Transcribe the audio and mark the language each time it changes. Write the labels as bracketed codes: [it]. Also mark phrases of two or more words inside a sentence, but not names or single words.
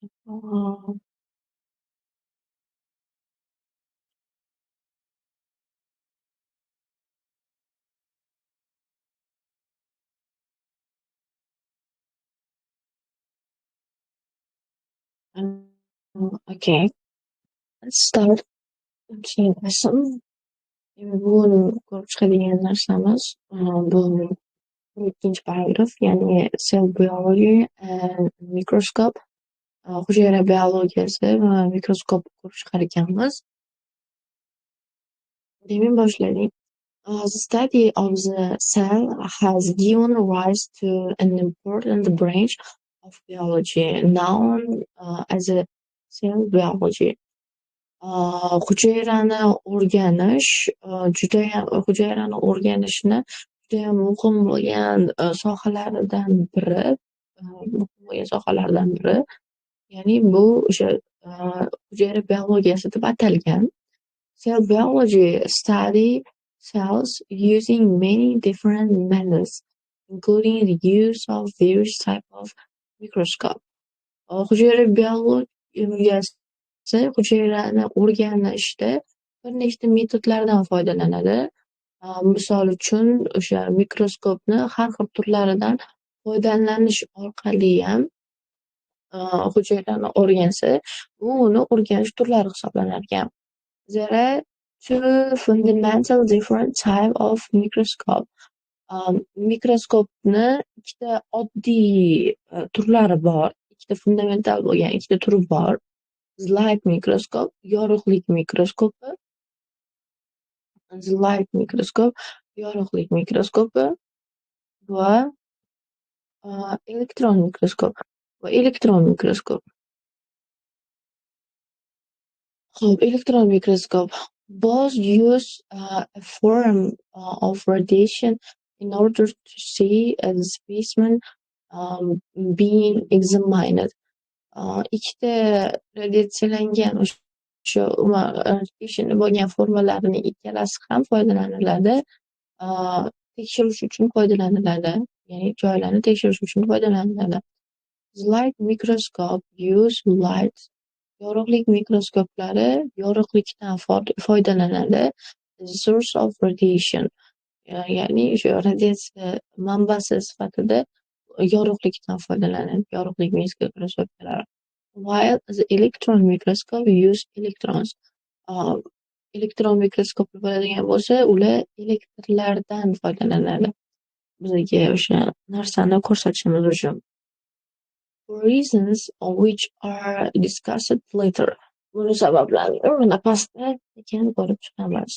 [en] Uh, um, okay, let's start. [uz] Okay, some bu ko'rib chiqadigan narsamiz bu ikkinchi paragraf, ya'ni [en] cell biology and microscope, [uz] hujayra biologiyasi va mikroskop ko'rib chiqar ekanmiz. Demak, boshladik. [en] The study of the cell has given rise to an important branch of biology known as a cell biology. [uz] Hujayrani o'rganish hujayrani o'rganishni judayam muhim bo'lgan sohalaridan biri, ya'ni bu o'sha hujayra biologiyasi deb atalgan. [en] Cell biology study cells using many different methods, including the use of various type of microscope. [uz] Hujayra biologiyasi hujayrani o'rganishda bir nechta metodlardan foydalanadi. Misol uchun, o'sha mikroskopni har xil turlaridan foydalanish orqaliyam hujayrani o'rgansa, bu uni o'rganish turlari hisoblanar ekan. [en] There are two fundamental different type of microscope. [uz] Mikroskopni ikkita oddiy turlari bor. Ikkita fundamental bo'lgan ikkita turi bor. Light mikroskop, yorug'lik mikroskopi. Light mikroskop, yorug'lik mikroskopi va elektron mikroskop va elektron mikroskop. [en] Electron microscope. Both use a form of radiation in order to see the specimen being examined. [uz] Ikkita radiatsiyalangan o'sha specimen bo'lgan formalarining ikkalasi ham foydalaniladi. Tekshirish uchun foydalaniladi, ya'ni joylarni tekshirish uchun foydalaniladi. [en] Light microscope use light. [uz] Yorug'lik mikroskoplari yorug'likdan foydalanadi. [en] The source of radiation, [uz] ya'ni o'sha radiatsiya manbasi sifatida yorug'likdan foydalanadi, yorug'lik mikroskoplar. [en] While the electron microscope use electrons. [uz] Elektron mikroskoplar bo'ladigan bo'lsa, ular elektrlardan foydalanadi bizga o'sha narsani ko'rsatishimiz uchun. [en] For reasons which are discussed later. [uz] Buni sabablarini mana pastda ekan ko'rib chiqamiz.